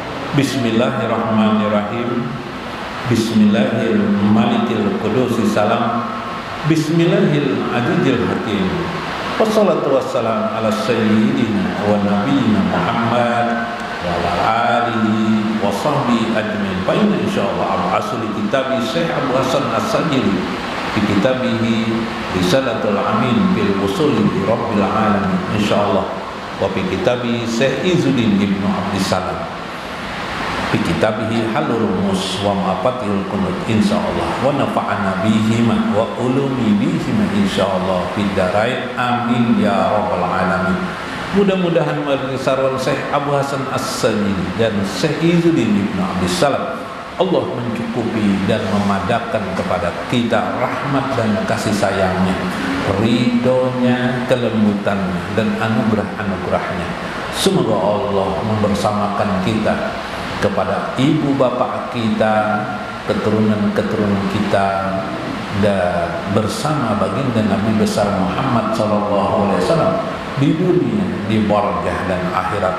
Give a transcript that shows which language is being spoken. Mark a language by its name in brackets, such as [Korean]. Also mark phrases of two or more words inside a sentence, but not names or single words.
[Arabic] بسم الله الرحمن الرحيم. بسم الله الرحمن الرحيم. قدوس سلام. بسم الله الرحمن الرحيم. Hakim. والصلاة والسلام على سيدنا ونبينا محمد وعلى آله وصحبه أجمعين. فإن إن شاء الله الأصل كتاب الشيخ أبي الحسن الشاذلي في كتابه رسالة الأمين بالوصول لرب العالمين إن شاء الله، وفي كتاب الشيخ عز الدين ابن عبد السلام في كتابه حل الرموز ومفاتيح الكنوز إن شاء الله، ونفعنا بهما وعلوم بهما إن شاء الله في الدارين آمين يا رب العالمين. [Indonesian] Mudah-mudahan melalui sarwan Syekh Abu Hasan As-Sajili dan Syekh Izzuddin Ibnu Abdissalam Allah mencukupi dan memadamkan kepada kita rahmat dan kasih sayangnya, ridhonya, kelembutannya, dan anugerah-anugerahnya. Semoga Allah membersamakan kita kepada ibu bapak kita, keturunan-keturunan kita, dan bersama baginda Nabi besar Muhammad SAW di dunia, di barzah dan akhirat.